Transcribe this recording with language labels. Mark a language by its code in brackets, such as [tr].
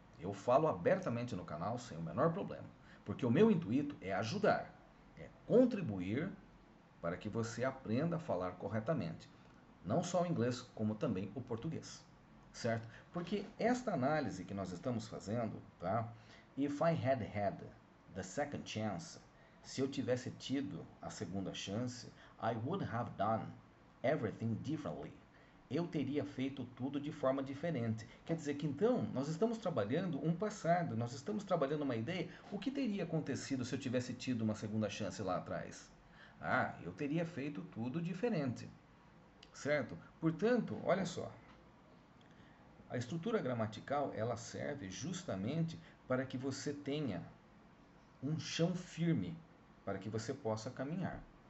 [pt] Eu falo abertamente no canal sem o menor problema, porque o meu intuito é ajudar, é contribuir para que você aprenda a falar corretamente, não só o inglês, como também o português, certo? Porque esta análise que nós estamos fazendo, tá? [en] If I had had the second chance, se eu tivesse tido a segunda chance, I would have done everything differently. [pt] Eu teria feito tudo de forma diferente. Quer dizer que então nós estamos trabalhando um passado, nós estamos trabalhando uma ideia. O que teria acontecido se eu tivesse tido uma segunda chance lá atrás? Ah, eu teria feito tudo diferente, certo? Portanto, olha só, a estrutura gramatical ela serve justamente para que você tenha um chão firme, para que você possa caminhar.